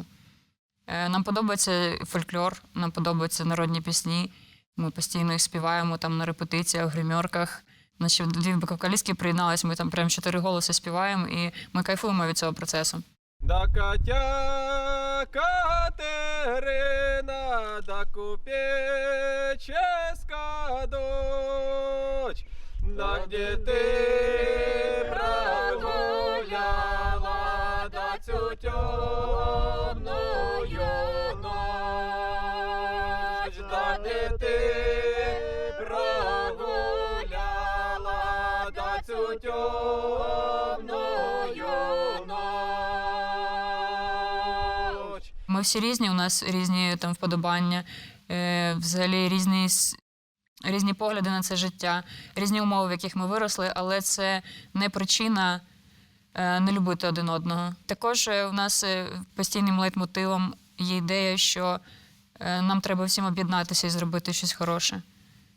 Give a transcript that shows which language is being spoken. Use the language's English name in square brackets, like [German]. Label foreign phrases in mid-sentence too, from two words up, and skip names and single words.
[Ukrainian] Нам подобається фольклор, нам подобаються народні пісні. Ми постійно їх співаємо там на репетиціях, гримерках. Наші дві бек-вокалістки приєдналися, ми там прям 4 голоси співаємо, і ми кайфуємо від цього процесу. [Russian] Да Катя Катерина, да купеческая дочь, да где ты прогуляла, да цю темную ночь, да где ты прогуляла, да цю темную ночь. [Ukrainian] Ми всі різні, у нас різні там вподобання, взагалі різні погляди на це життя, різні умови, в яких ми виросли, але це не причина не любити один одного. Також у нас постійним лейтмотивом є ідея, що нам треба всім об'єднатися і зробити щось хороше.